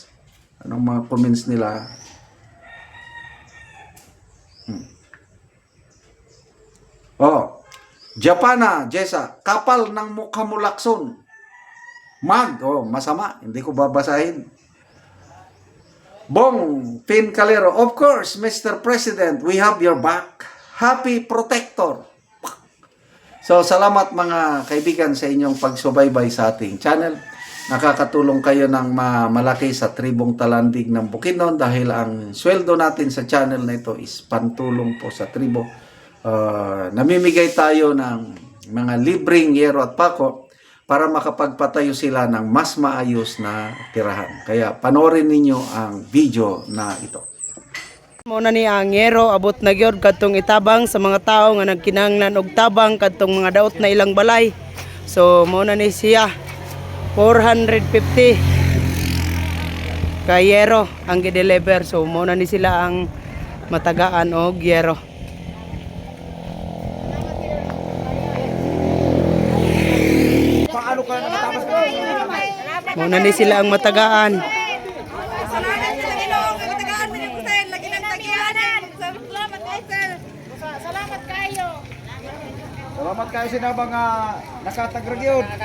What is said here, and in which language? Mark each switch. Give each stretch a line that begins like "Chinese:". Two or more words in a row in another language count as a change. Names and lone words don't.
Filipino: Anong mga comments nila? Japana, Jessa, kapal ng mukha mo Lacson. Masama, hindi ko babasahin.
English: Bong Pin Calero, of course, Mr. President, we have your back. Happy Protector. So,
Filipino: salamat mga kaibigan sa inyong pagsubaybay sa ating channel. Nakakatulong kayo ng malaki sa tribong talandig ng Bukidnon dahil ang sweldo natin sa channel na ito is pantulong po sa tribo. Namimigay tayo ng mga libreng yero at pako para makapagpatayo sila ng mas maayos na tirahan. Kaya panoorin ninyo ang video na ito.
Cebuano: Muna ni ang yero abot na gyud kadtong itabang sa mga tao nga nagkinahanglan og tabang kadtong mga daot na ilang balay. So muna ni siya 450 ka yero ang gi-deliver. So muna ni sila ang matagaan og yero.
Filipino: Paano ka nakatapos ka?
Cebuano: Muna ni sila ang matagaan. Salamat kayo sinabang nakatagrag yun.